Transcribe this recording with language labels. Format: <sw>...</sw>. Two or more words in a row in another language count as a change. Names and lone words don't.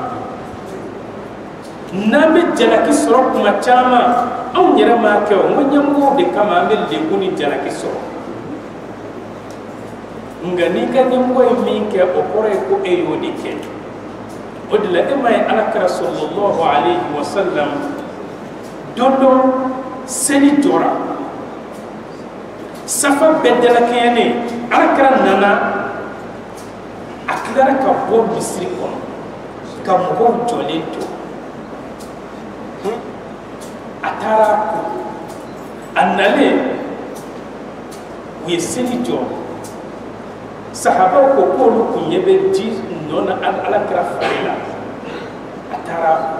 <bm>n'an bɛ jalaki sɔrɔ kuma caman anw yɛrɛ m'a kɛ o n ko ɲɛmɔgɔw de kama an bɛ lebu ni jalaki sɔrɔ nka n'i ka ɲɛmɔgɔ ye min kɛ o kɔrɔ ye ko e y'o de kɛ o de la e ma ye alakira</bm> <ar>صلى الله عليه وسلم</ar> <bm>don dɔ seli jɔra safa bɛɛ dalakɛɲɛnen alakira nana a tilara ka bɔ misiri kɔnɔ ka mɔgɔw jɔlen to a taara a nalen u ye seli jɔ sahabaw ko k'olu kun ɲɛ bɛ ji nɔ na alakira fari la a taara</bm>